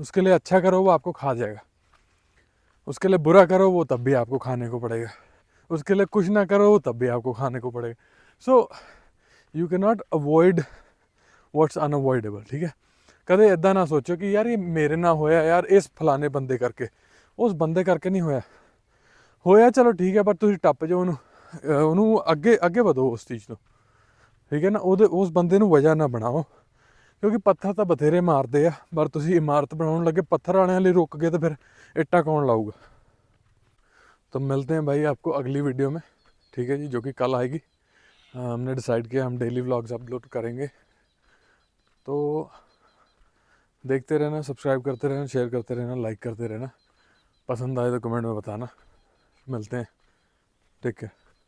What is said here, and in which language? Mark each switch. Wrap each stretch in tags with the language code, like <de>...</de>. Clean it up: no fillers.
<hi>उसके लिए अच्छा करो वो आपको खा जाएगा, उसके लिए बुरा करो वो तब भी आपको खाने को पड़ेगा, उसके लिए कुछ ना करो वो तब भी आपको खाने को पड़ेगा।</hi> <en>so you can not avoid what's unavoidable,</en> <pa>ठीक है। कदे इदा ना सोचो कि यार ये मेरे ना होया यार, इस फलाने बंदे करके ਉਸ ਬੰਦੇ ਕਰਕੇ ਨਹੀਂ ਹੋਇਆ ਚਲੋ ਠੀਕ ਹੈ, ਪਰ ਤੁਸੀਂ ਟੱਪ ਜਾਓ ਉਹਨੂੰ ਅੱਗੇ ਵਧੋ ਉਸ ਚੀਜ਼ ਤੋਂ, ਠੀਕ ਹੈ ਨਾ। ਉਸ ਬੰਦੇ ਨੂੰ ਵਜ੍ਹਾ ਨਾ ਬਣਾਓ, ਕਿਉਂਕਿ ਪੱਥਰ ਤਾਂ ਬਥੇਰੇ ਮਾਰਦੇ ਆ, ਪਰ ਤੁਸੀਂ ਇਮਾਰਤ ਬਣਾਉਣ ਲੱਗੇ पत्थर वाले लिए रुक गए तो फिर ਇੱਟਾਂ कौन लाऊगा।</pa> <hi>तो मिलते हैं भाई आपको अगली वीडियो में, ठीक है जी, जो कि कल आएगी। हमने डिसाइड किया हम डेली व्लॉग्स अपलोड करेंगे, तो देखते रहना, सब्सक्राइब करते रहना, शेयर करते रहना, लाइक करते रहना, पसंद आए तो कमेंट में बताना। मिलते हैं, टेक केयर।</hi>